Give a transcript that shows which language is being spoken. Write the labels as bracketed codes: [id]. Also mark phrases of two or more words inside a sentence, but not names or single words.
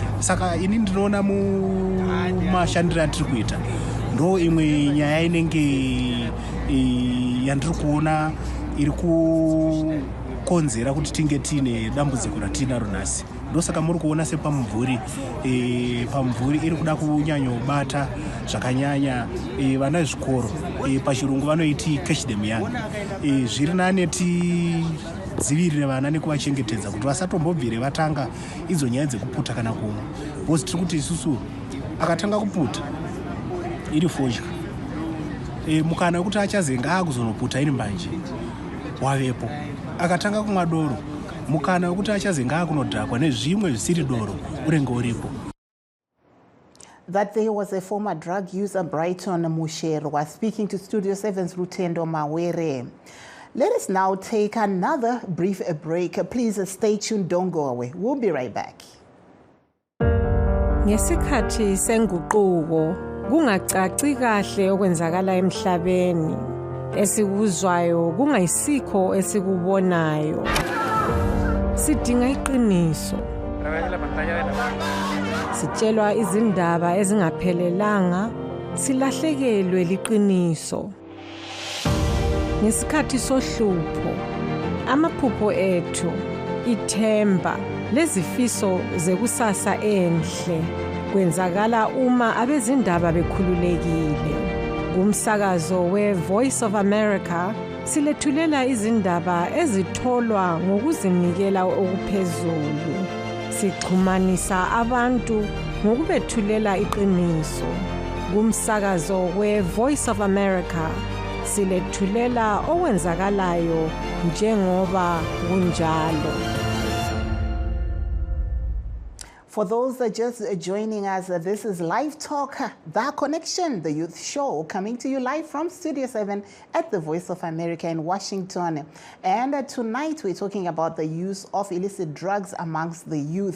[sn] Saka ini ndinoona mumashandiro atiri kuita ndo imwe nyaya inenge yandiri kuona iri kukonzera kuti tinge tiine dambudziko ratinaro nhasi. Ndosaka muri kuona sepamumvuri pamumvuri iri kuda kunyanyobata zvakanyanya vana vezvikoro, pachirungu vanoiti [en] catch them young. [sn] Zviri nane tidzivirire vana nekuvachengetedza kuti vasatombobvire vatanga idzo nyaya dzekuputa kana kumwa, because tiri kuti isusu akatanga kuputa iri fodya, mukana wekuti achazenga akuzonoputa iri mbanje wavepo. Akatanga kumwa doro, mukana wekuti achazenga akunodhakwa nezvimwe zvisiri doro urenge uripo. [en] That there was a former drug user, Brighton Musherwa, speaking to Studio 7's Rutendo Mawere. Let us now take another brief break. Please stay tuned, don't go away. We'll be right back. [nd] Ngesikhathi senguquko kungacaci kahle okwenzakala emhlabeni, esikuzwayo kungayisikho esikubonayo. Sidinga iqiniso. Sitshelwa izindaba ezingaphelelanga, silahlekelwe liqiniso. Ngesikhathi sohlupho, amaphupho ethu, ithemba, lezifiso zekusasa enhle kwenzakala uma abezindaba bekhululekile. Kumsakazo we-Voice of America silethulela izindaba ezitholwa ngokuzinikela okuphezulu. Sixhumanisa abantu ngokubethulela iqiniso. Kumsakazo we-Voice of America silethulela okwenzakalayo njengoba kunjalo. [en] For those that are just joining us, this is Livetalk, The Connection, the youth show, coming to you live from Studio 7 at the Voice of America in Washington. And tonight we're talking about the use of illicit drugs amongst the youth.